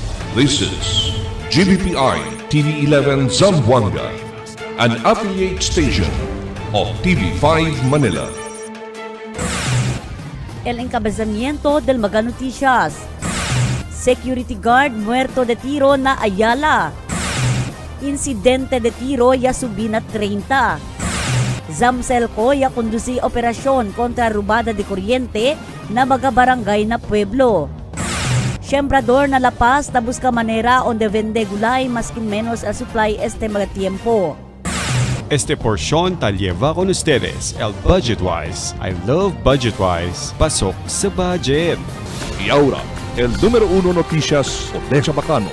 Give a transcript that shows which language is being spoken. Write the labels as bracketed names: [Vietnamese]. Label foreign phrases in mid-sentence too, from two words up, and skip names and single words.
[English] This is GBPI TV11 Zamboanga, an affiliate station of TV5 Manila. [Chavacano] El encabezamiento del Mega Noticias. [English] Security guard [Chavacano] muerto de tiro na Ayala. Insidente de tiro ya subina 30. Zamselco ya conduci operasyon kontra rubada de kuryente na mga barangay na pueblo. Sembrador na La Paz na busca manera onde vende gulay maskin menos el supply este mga tiempo. Este porción tal lleva con ustedes el Budgetwise. [English] I love Budgetwise. [Filipino] Pasok sa budget. [Chavacano] Y ahora, el número 1 noticias de Chabacano.